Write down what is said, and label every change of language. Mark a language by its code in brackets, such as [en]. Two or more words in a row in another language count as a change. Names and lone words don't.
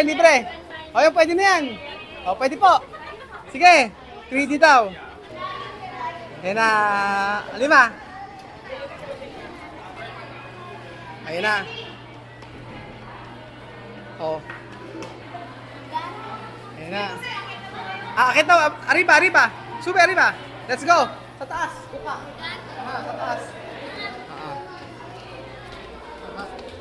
[tl] Yung pwede na yan. Pwede po. Sige, 3D daw. Ayan na, 5. Ayan na. Ayan na. Akit daw, [es] arriba. Sube, arriba. [en] Let's go. [tl] Sa taas. Buka. Sa taas.